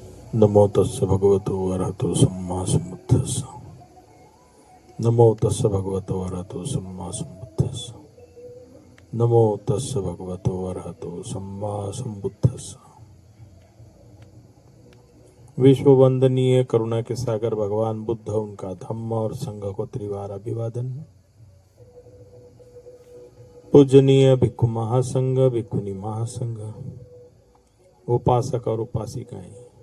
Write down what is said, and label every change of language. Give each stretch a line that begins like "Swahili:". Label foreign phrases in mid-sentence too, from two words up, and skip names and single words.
Pali: नमो तस्य भगवतो अरहतो सम्मा सम्बुद्धस्स। नमो तस्य भगवतो अरहतो सम्मा सम्बुद्धस्स। नमो तस्य भगवतो अरहतो सम्मा सम्बुद्धस्स।
Hindi: विश्व वंदनीय करुणा के सागर भगवान बुद्ध, उनका धम्म और संघ को त्रिवार अभिवादन। पूजनीय भिक्खु महासंघ, भिक्खुनी महासंघ, उपासक और उपासिकाएं,